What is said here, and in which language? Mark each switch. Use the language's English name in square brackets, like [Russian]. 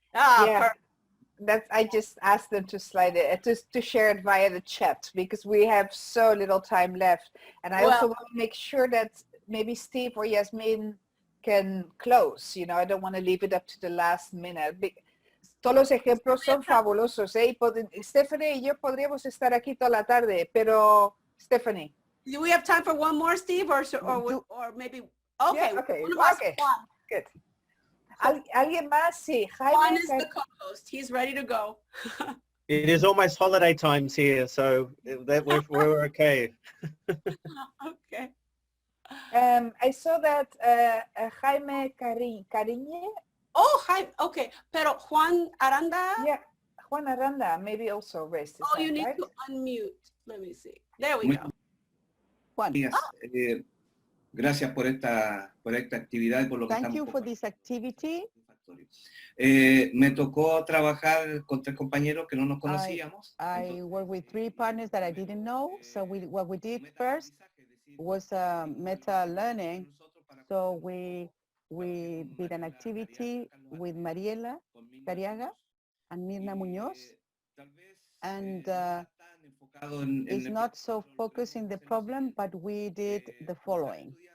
[English] Yeah, I just asked them to slide it, to share it via the chat because we have so little time left. And I also want to make sure that maybe Steve or Yasmin can close. You know, I don't want to leave it up to the last minute. [Spanish] Todos los ejemplos son fabulosos, ¿eh? Stephanie y yo podríamos estar aquí toda la tarde, pero Stephanie. [English] Do we have time for one more, Steve, or maybe? Okay. Yeah, okay. One of us, Okay. Juan. Good. [Spanish] ¿Alguien más? Sí. [English] Juan is the co-host. He's ready to go. It is almost holiday times here, so that we're okay. Okay. I saw that Jaime Cariñe. Oh, hi. Okay. [Spanish] Pero [English] Juan Aranda? Yeah, Juan Aranda maybe also raised his hand, You need right? to unmute. Let me see. There we go. Juan. [Spanish] Gracias por esta actividad y por lo que [English] Thank [Spanish] estamos [English] you for this activity. [Spanish] Me tocó trabajar con 3 compañeros que no nos conocíamos. [English] I work with 3 partners that I didn't know. So what we did first was meta learning. So we did an activity with Mariela Cariaga and Mirna Muñoz. And it's not so focused in the problem, but we did the following.